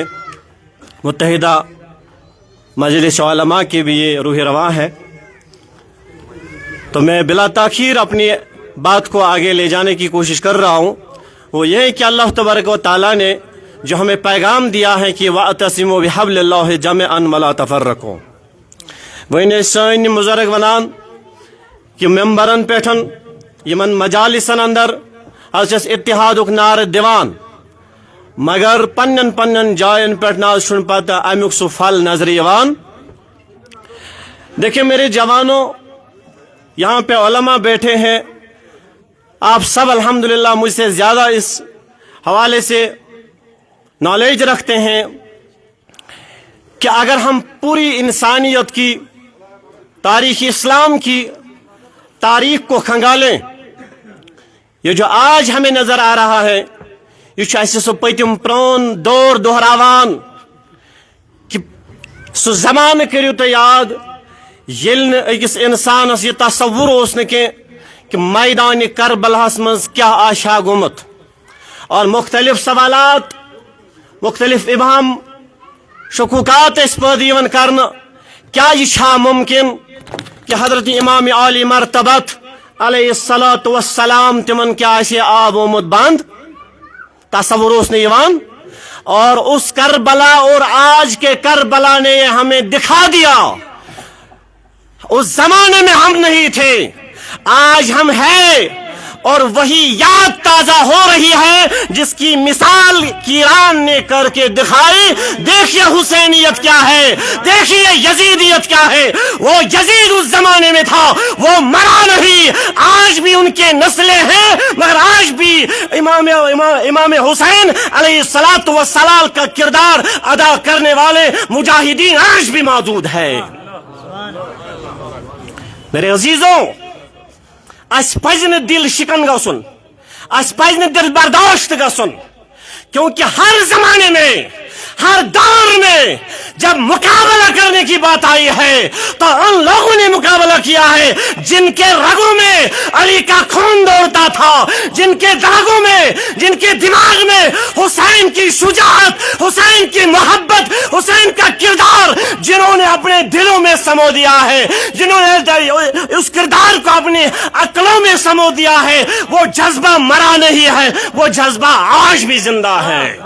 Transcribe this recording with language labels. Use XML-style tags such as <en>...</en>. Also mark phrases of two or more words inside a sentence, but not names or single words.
<ur>متحدہ مجلس علماء کی بھی یہ روح رواں ہے، تو میں بلا تاخیر اپنی بات کو آگے لے جانے کی کوشش کر رہا ہوں۔ وہ یہ کہ اللہ تبارک و تعالیٰ نے جو ہمیں پیغام دیا ہے کہ</ur> <ar>وَاعْتَصِمُوا بِحَبْلِ اللَّهِ جَمِيعًا وَلَا تَفَرَّقُوا،</ar> <ks>وہ سٲنۍ مُزرگ ونان کہ ممبرن پٮ۪ٹھ یمن مجالسن اندر آز چھس اتحادُک نعرٕ دِوان، مگر پنن جائن پٮ۪ٹھ نہ چھُنہٕ پتہ امیُک سُہ پھل نظرِ یِوان۔</ks> <ur>دیکھیں میرے جوانوں، یہاں پہ علماء بیٹھے ہیں، آپ سب الحمدللہ مجھ سے زیادہ اس حوالے سے نالج رکھتے ہیں کہ اگر ہم پوری انسانیت کی تاریخ اسلام کی تاریخ کو کھنگالیں، یہ جو آج ہمیں نظر آ رہا ہے یہ اسہ</ur> <ks>سہ پتم پرون دور دہراوان کہ سہ زمانہ کریو تو یاد یل اکس انسانس یہ تصور اوس نہ کہ میدان کربلاہس مز کیا آشا گومت، اور مختلف سوالات، مختلف ابہام شکوکات اس پید یوان کرنا، کیا یہ چھا ممکن کہ حضرت امام عالی مرتبت</ks> <ar>علیہ الصلاۃ والسلام</ar> <ks>تمن کیا آسے آب آمد بند، تصور اوس نہ یوان۔</ks> <ur>اور اس کربلا اور آج کے کربلا نے ہمیں دکھا دیا، اس زمانے میں ہم نہیں تھے، آج ہم ہیں، اور وہی یاد تازہ ہو رہی ہے جس کی مثال کیران نے کر کے دکھائی۔ دیکھیے حسینیت کیا ہے، دیکھیے یزیدیت کیا ہے۔ وہ یزید اس زمانے میں تھا، وہ مرا نہیں، آج بھی ان کے نسلیں ہیں، مگر آج بھی امام حسین</ur> <ar>علیہ الصلاۃ والسلام</ar> <ur>کا کردار ادا کرنے والے مجاہدین آج بھی موجود ہے۔</ur> <ks>میرے عزیزوں، اس پز نہ دل شکن گژھن، اس پز نہ دل برداشت گژھن،</ks> <ur>کیونکہ ہر زمانے میں، ہر دور میں جب مقابلہ کرنے کی بات آئی ہے تو ان لوگوں نے مقابلہ کیا ہے جن کے رگوں میں علی کا خون دوڑتا تھا، جن کے داغوں میں، جن کے دماغ میں حسین کی شجاعت، حسین کی محبت، حسین کا کردار جنہوں نے اپنے دلوں میں سمو دیا ہے، جنہوں نے اس کردار کو اپنی عقلوں میں سمو دیا ہے، وہ جذبہ مرا نہیں ہے، وہ جذبہ آج بھی زندہ ہے۔</ur>